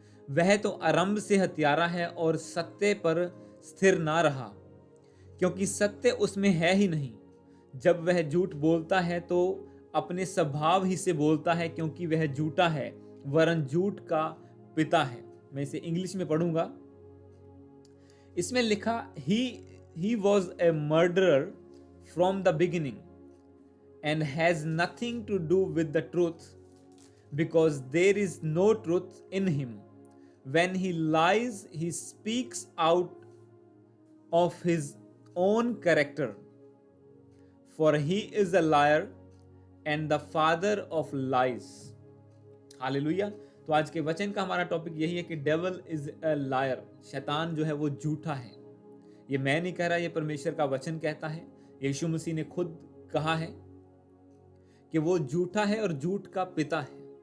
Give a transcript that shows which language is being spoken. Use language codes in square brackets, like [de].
[hi] वह तो आरंभ से हत्यारा है और सत्य पर स्थिर ना रहा, क्योंकि सत्य उसमें है ही नहीं। जब वह झूठ बोलता है तो अपने स्वभाव ही से बोलता है, क्योंकि वह झूठा है, वरन झूठ का पिता है। मैं इसे इंग्लिश में पढ़ूंगा। इसमें लिखा, [en] he was a murderer from the beginning and has nothing to do with the truth, because there is no truth in him. When he lies, he speaks out of his own character, for he is a liar and the father of lies. [hi] Hallelujah. तो आज के वचन का हमारा topic यही है कि [en] Devil is a liar. [hi] शैतान जो है वो झूठा है। ये मैं नहीं कह रहा, ये परमेश्वर का वचन कहता है। यीशु मसीह ने खुद कहा है कि वो झूठा है और झूठ का पिता है।